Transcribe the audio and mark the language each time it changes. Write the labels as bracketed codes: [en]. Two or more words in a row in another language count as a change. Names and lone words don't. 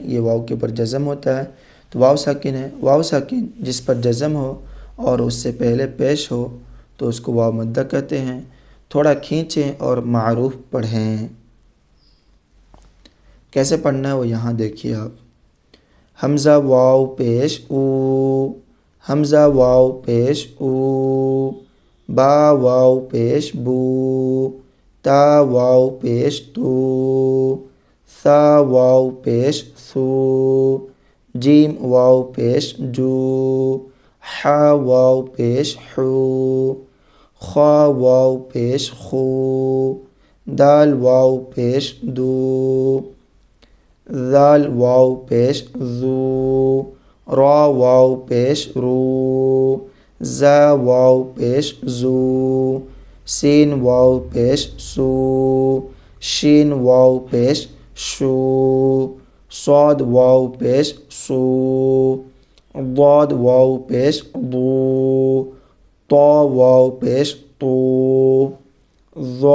[ur] یہ واو کے اوپر جزم ہوتا ہے تو واو ساکن ہے۔ واو ساکن جس پر جزم ہو اور اس سے پہلے پیش ہو تو اس کو واو مدہ کہتے ہیں۔ تھوڑا کھینچیں اور معروف پڑھیں۔ کیسے پڑھنا ہے وہ یہاں دیکھیے آپ۔ حمزہ واو پیش او، حمزہ واو پیش او، با واو پیش بو، تا واو پیش تو، ثا واو پیش ثو، جیم واو پیش جو، حا واو پیش حو، خا واو پیش خو، دال واو پیش دو، ذال واو پیش ذو، را واو پیش رو، زا واو پیش زو، سین واو پیش سو، شین واو پیش شو، صاد واو پیش سو، ضاد واو پیش ضو، طا واو پیش طو، ظا